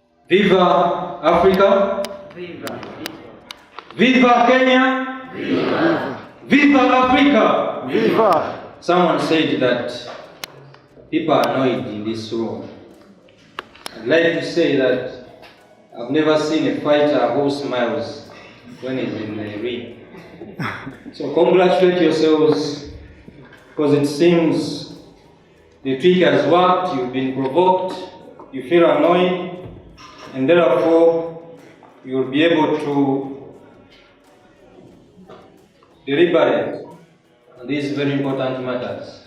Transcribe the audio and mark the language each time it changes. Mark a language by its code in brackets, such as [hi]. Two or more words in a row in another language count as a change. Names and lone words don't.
[en] Viva Africa! Viva! Viva Kenya! Viva! Viva Africa! Viva! Someone said that people are annoyed in this room. I'd like to say that I've never seen a fighter who smiles when he's in the ring. So congratulate yourselves, because it seems the trick has worked, you've been provoked, you feel annoyed, and therefore you'll be able to deliberate on these very important matters.